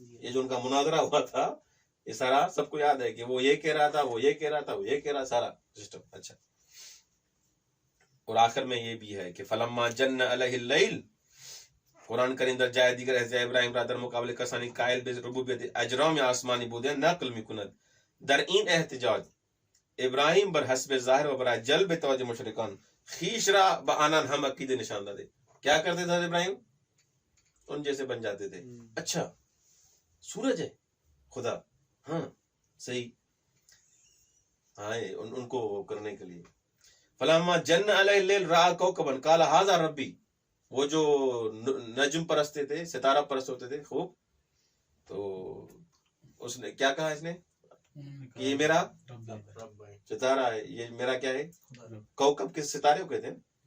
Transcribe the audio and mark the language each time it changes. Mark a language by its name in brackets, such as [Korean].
[Urdu] یہ جو ان کا مناظرہ ہوا تھا یہ سارا سب کو یاد ہے کہ وہ یہ کہہ رہا تھا، وہ یہ کہہ رہا تھا، وہ یہ کہہ رہا، سارا سسٹم. اچھا اور آخر میں یہ بھی ہے کہ [Arabic] فلما جن علیہ اللیل [Persian] قرآن کریم در جای دیگر از ابراهیم را در مقابل کسانی قائل به ربوبیت اجرام آسمانی بودن نقل میکند. در این احتجاج ابراهیم بر حسب ظاهر و برای جلب توجه مشرکان خیش را به آنان هم عقیده نشان داده. [Urdu] کیا کرتے تھے ابراہیم؟ ان جیسے بن جاتے تھے. اچھا سورج ہے خدا، ہاں صحیح، ہاں ان کو کرنے کے لیے. [Arabic] فلما جن علیہ اللیل رأى کوكبا قال هذا ربی، [Urdu] وہ جو نجم پرستے تھے، ستارہ پرست ہوتے تھے خوب، تو اس نے کیا کہا، اس نے کہ یہ میرا ستارہ ہے، یہ میرا کیا ہے، کوكب کے ستارے کو کہتے ہیں.